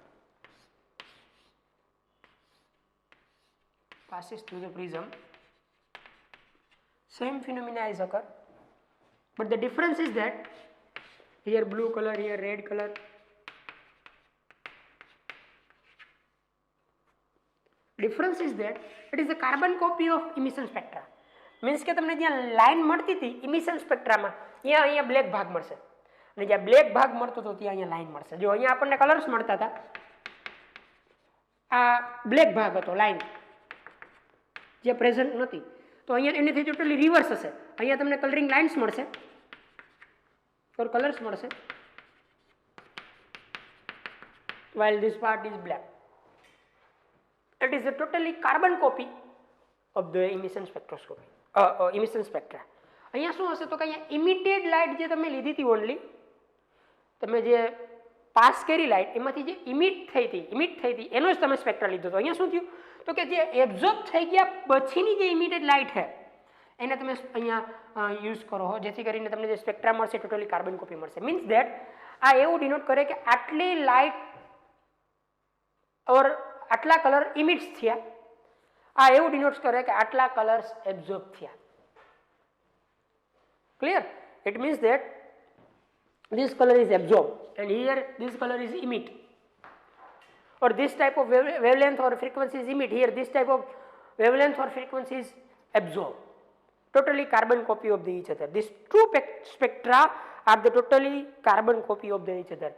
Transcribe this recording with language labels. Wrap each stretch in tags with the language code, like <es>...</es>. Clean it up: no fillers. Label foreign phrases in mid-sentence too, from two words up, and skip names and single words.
<en>Same phenomena is occur, but the difference is that here blue color, here red color. Difference is that it is a carbon copy of emission spectra.</en> <gu>Means કે તમને જ્યાં લાઈન મળતી હતી</gu> <en>emission spectra</en> <gu>માં અહીંયા બ્લેક ભાગ મળશે, અને જ્યાં બ્લેક ભાગ મળતો હતો ત્યાં અહીંયા લાઈન મળશે. જો અહીંયા આપણને કલર્સ મળતા હતા, આ બ્લેક ભાગ હતો લાઈન જે પ્રેઝન્ટ નથી, તો અહીંયા એનાથી ટોટલી રિવર્સ હશે. અહીંયા તમને</gu> <en>coloring lines</en> <gu>મળશે</gu> <en>or colors</en> <gu>મળશે,</gu> <en>while this part is black. It is a totally carbon copy of the emission spectroscopy, emission spectra.</en> <gu>અહીંયા શું હશે તો કે અહીંયા ઇમિટેડ લાઇટ જે તમે લીધી હતી, ઓનલી તમે જે પાસ કરી લાઇટ એમાંથી જે ઇમિટ થઈ હતી એનો જ તમે સ્પેક્ટ્રા લીધો હતો. અહીંયા શું થયું તો કે જે એબ્ઝોર્બ થઈ ગયા પછીની જે ઇમિટેડ લાઇટ છે એને તમે અહીંયા યુઝ કરો, જેથી કરીને તમને જે સ્પેક્ટ્રા મળશે ટોટલી</gu> <en>carbon copy</en> <gu>મળશે.</gu> <en>means that</en> <gu>આ એવું ડિનોટ કરે કે આટલી લાઇટ ઓર આટલા કલર ઇમિટ્સ થયા, આ એવું ડિનોટ કરે કે આટલા કલર્સ એબ્ઝોર્બ થયા.</gu> <en>Clear? It means that this color is absorbed and here this color is emit, or this type of wavelength or frequency is emit, here this type of wavelength or frequency is absorbed. Totally carbon copy of each other. These two spectra are the totally carbon copy of each other.</en>